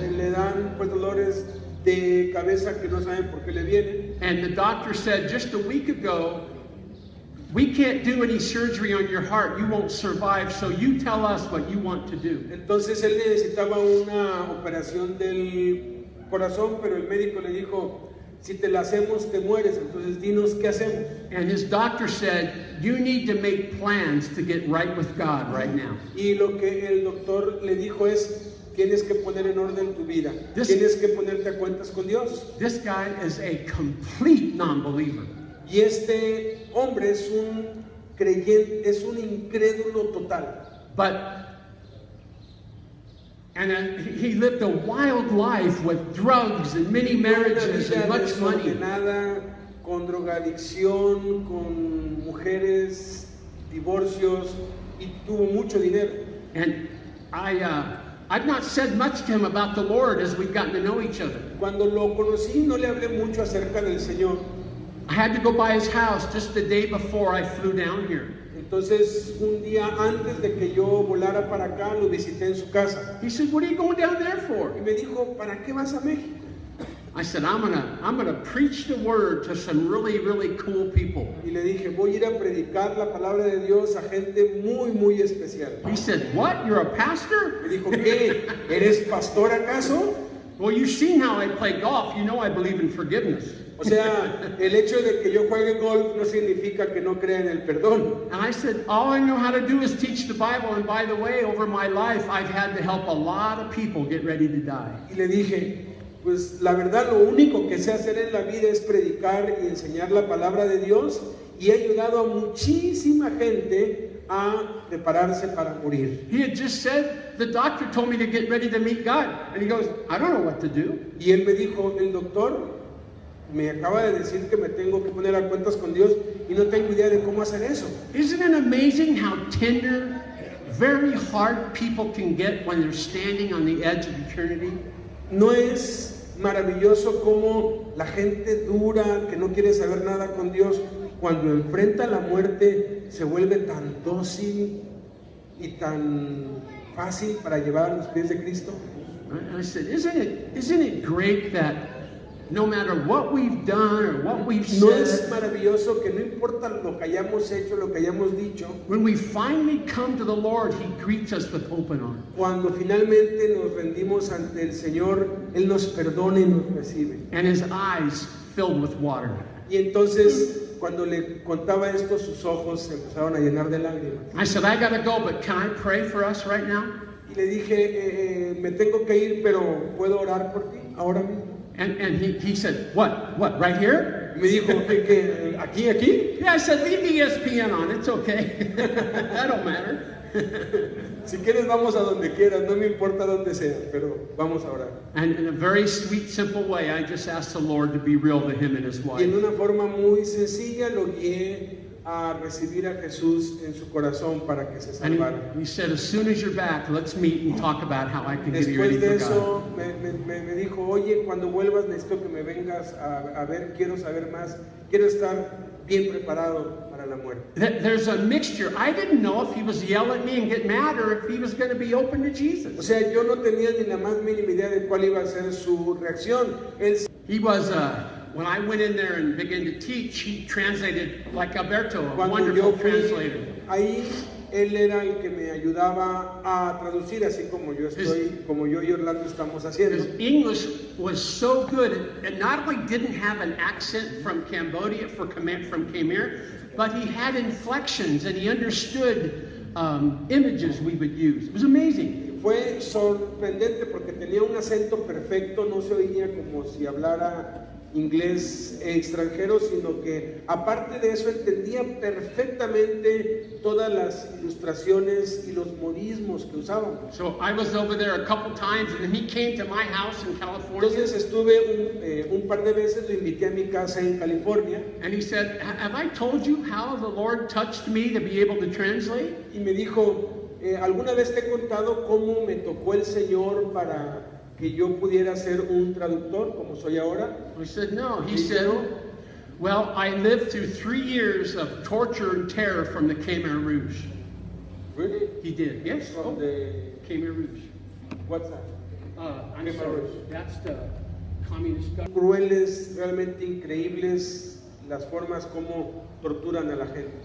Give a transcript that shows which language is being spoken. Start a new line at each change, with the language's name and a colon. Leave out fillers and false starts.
Spanish: Le dan pues dolores de cabeza que no saben por qué le vienen.
English: And the doctor said just a week ago, we can't do any surgery on your heart. You won't survive, so you tell us what you want to do.
Spanish: Entonces él necesitaba una operación del corazón, pero el médico le dijo, si te la hacemos te mueres, entonces dinos qué hacemos.
English: And his doctor said, you need to make plans to get right with God right now.
Spanish: Y lo que el doctor le dijo es, tienes que poner en orden tu vida,
English: This-
Spanish: tienes que ponerte a cuentas con Dios.
English: This guy is a complete non-believer.
Spanish: Y este hombre es un creyente, es un incrédulo total.
English: He lived a wild life with drugs and many marriages and much money.
Spanish: Desordenada, con drogadicción, con mujeres, divorcios y tuvo mucho dinero.
English: And I've not said much to him about the Lord as we've gotten to know each other.
Spanish: Cuando lo conocí no le hablé mucho acerca del Señor.
English: I had to go by his house just the day before I flew down here.
Spanish: Entonces un día antes de que yo volara para acá lo visité en su casa
English: He said, what are you going down there for?
Spanish: y me dijo, ¿para qué vas a México?
English: I said, I'm gonna preach the word to some really, really cool people.
Spanish: Y le dije, voy a ir a predicar la palabra de Dios a gente muy, muy especial.
English: He said, what? You're a pastor?
Spanish: Me dijo, ¿qué? ¿Eres pastor acaso?
English: Well, you've seen how I play golf. You know I believe in forgiveness.
Spanish: O sea, el hecho de que yo juegue golf no significa que no crea en el perdón.
English: And I said, all I know how to do is teach the Bible. And by the way, over my life, I've had to help a lot of people get ready to die.
Spanish: Y le dije, pues la verdad lo único que sé hacer en la vida es predicar y enseñar la palabra de Dios y he ayudado a muchísima gente a prepararse para morir.
English: He had just said, the doctor told me to get ready to meet God. And he goes, I don't know what to do.
Spanish: Y él me dijo, el doctor me acaba de decir que me tengo que poner a cuentas con Dios y no tengo idea de cómo hacer eso.
English: Isn't it amazing how tender, very hard people can get when they're standing on the edge of eternity?
Spanish: ¿No es maravilloso cómo la gente dura, que no quiere saber nada con Dios, cuando enfrenta la muerte se vuelve tan dócil y tan fácil para llevar a los pies de Cristo?
English: I said, isn't it great that no matter what we've done or what we've
Spanish: ¿No es
English: said,
Spanish: maravilloso que no importa lo que hayamos hecho, lo que hayamos dicho,
English: when we finally come to the Lord, He greets us with open arms?
Spanish: cuando finalmente nos rendimos ante el Señor, Él nos perdona y nos recibe?
English: And His eyes filled with water.
Spanish: Y entonces, cuando le contaba esto, sus ojos se empezaron a llenar de lágrimas.
English: I said, I gotta go, but can I pray for us right now?
Spanish: Y le dije, me tengo que ir, pero ¿puedo orar por ti ahora mismo?
English: And he said, what, right here?
Spanish: Y me dijo, ¿qué? ¿Aquí?
English: Yeah, I said, leave the ESPN on, it's okay. That don't matter.
Spanish: Si quieres vamos a donde quieras, no me importa dónde sea, pero vamos a orar.
English: And in a very sweet, simple way, I just asked the Lord to be real to him and his
Spanish: Y en
English: wife.
Spanish: una forma muy sencilla lo guié a recibir a Jesús en su corazón para que se
English: And
Spanish: salvara.
English: he said, as soon as you're back, let's meet and talk about how I can get you ready
Spanish: Después de
English: for God.
Spanish: eso me dijo, oye, cuando vuelvas necesito que me vengas a ver, quiero saber más, quiero estar bien preparado para la muerte.
English: There's a mixture. I didn't know if he was yell at me and get mad or if he was going to be open to
Spanish: O
English: Jesus.
Spanish: sea, yo no tenía ni la más mínima idea de cuál iba a ser su reacción. Él
English: He was, when I went in there and began to teach, he translated like Alberto, a
Spanish: Cuando
English: wonderful
Spanish: yo fui
English: translator.
Spanish: ahí, él era el que me ayudaba a traducir, así como yo y Orlando estamos haciendo.
English: His English was so good, and not only didn't have an accent from Cambodia, from Khmer, but he had inflections and he understood images we would use. It was amazing.
Spanish: Fue sorprendente porque tenía un acento perfecto, no se oía como si hablara inglés extranjero, sino que aparte de eso entendía perfectamente todas las ilustraciones y los modismos que usábamos.
English: So I was over there a couple times, and then he came to my house in California,
Spanish: Entonces estuve un par de veces, lo invité a mi casa en California
English: and he said, have I told you how the Lord touched me to be able to translate?
Spanish: y me dijo, ¿alguna vez te he contado cómo me tocó el Señor para que yo pudiera ser un traductor como soy ahora?
English: I said, no. He said, well, I lived through 3 years of torture and terror from the Khmer Rouge. Really? He did, yes. From the, Khmer Rouge. what's that? I'm Khmer sorry. Rouge. That's the communist government.
Spanish: Crueles, realmente increíbles las formas como torturan a la gente.